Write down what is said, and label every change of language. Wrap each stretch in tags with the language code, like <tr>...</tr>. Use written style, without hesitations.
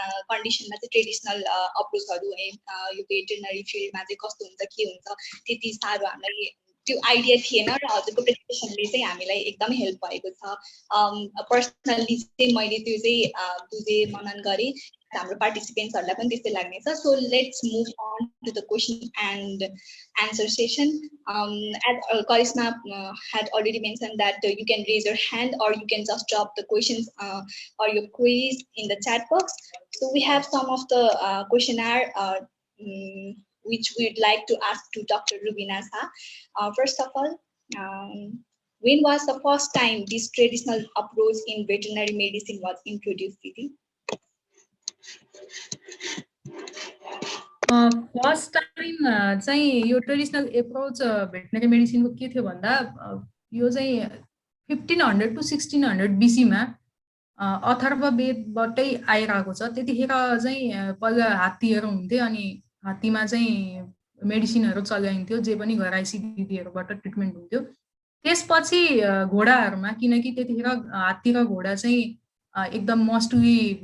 <ne>कन्डिसनमा चाहिँ ट्रेडिसनल अप्रोचहरु यो भेटरनरी फिल्डमा चाहिँ कस्तो हुन्छ के हुन्छ त्यति साह्रो हामीलाई त्यो आइडिया थिएन र हजुरको प्रेजेन्टेसनले चाहिँ हामीलाई एकदमै हेल्प भएको छ पर्सनली चाहिँ मैले त्यो चाहिँ बुझे मनन गरे हाम्रो पार्टिसिपेन्ट्सहरुलाई पनि त्यस्तै लाग्नेछ so let's move on to the question and answer session.</ne> <en>As Karisma had already mentioned that you can raise your hand or you can just drop the questions or your queries in the chat box. So we have some of the questionnaire which we'd like to ask to Dr. Rubina Saha. First of all, when was the first time this traditional approach in veterinary medicine was introduced, Didi?</en> <ne>First time चाहिँ यो traditional approach veterinary मेडिसिनको के थियो भन्दा यो चाहिँ 1500 to 1600 बीसीमा अथर्ववेदबाटै आइरहेको छ त्यतिखेर चाहिँ पहिला हात्तीहरू हुन्थे अनि हात्तीमा चाहिँ मेडिसिनहरू चलाइन्थ्यो जे पनि घराइसी दिदीहरूबाट ट्रिटमेन्ट हुन्थ्यो त्यसपछि घोडाहरूमा किनकि त्यतिखेर हात्ती र घोडा चाहिँ एकदम मोस्टली</ne>